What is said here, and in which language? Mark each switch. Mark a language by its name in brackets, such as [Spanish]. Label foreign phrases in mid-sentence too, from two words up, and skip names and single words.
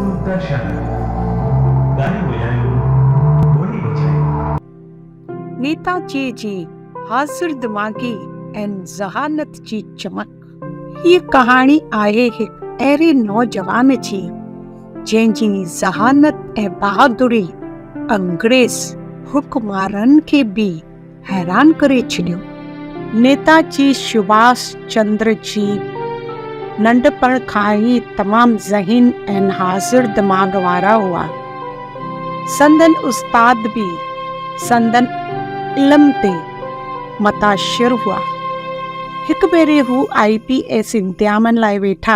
[Sindhi] दर्शन गाने बजायो बोली बजाई। नेताजी जी हाज़िर दिमाग़ी ऐं ज़हानत जी चमक। हीअ कहाणी आहे हिकु अहिड़े नौजवान जी जंहिंजी ज़हानत ऐं बहादुरी अंग्रेज़ हुकमारनि खे बि हैरान करे छॾियो। नेताजी सुभाष चंद्र जी नंढपण खां ई तमामु ज़हीन ऐं हाज़िर दिमाग़ वारा हुआ। संदन उस्ताद बि संदन इल्म ते मुतासिर हुआ। हिकु भेरे हू IPS इम्तिहान लाइ वेठा।